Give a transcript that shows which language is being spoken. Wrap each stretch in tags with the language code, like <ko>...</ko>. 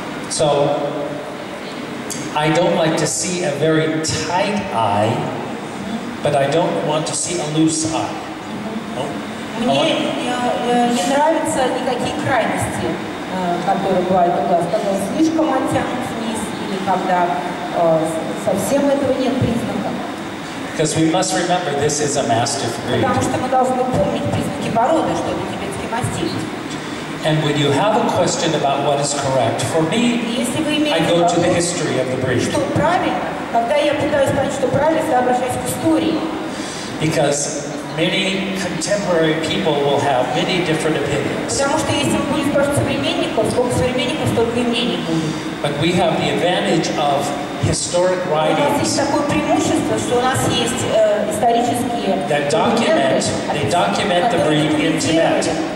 <en>So, I don't like to see a very tight eye, but I don't want to see a loose eye.</en> <ru>Мне не нравятся никакие крайности, которые бывают у глаз, когда он слишком оттянут вниз или когда совсем этого нет признаков.</ru> <en>Because we must remember this is a mastiff breed.</en> <ru>Потому что мы должны помнить признаки породы, что это тибетский мастиф.</ru> <en>And when you have a question about what is correct, for me, I go to the history of the breed.</en> <ru>Что правильно? Когда я пытаюсь понять, что правильно, я обращаюсь к истории.</ru> <en>Because many contemporary people will have many different opinions.</en> <ru>Потому что если мы будем спрашивать современников, сколько современников, столько и мнений будет.</ru> <en>But we have the advantage of historic writings.</en> <ru>У нас есть такое преимущество, что у нас есть исторические документы,</ru> <en>the breed in Tibet.</en>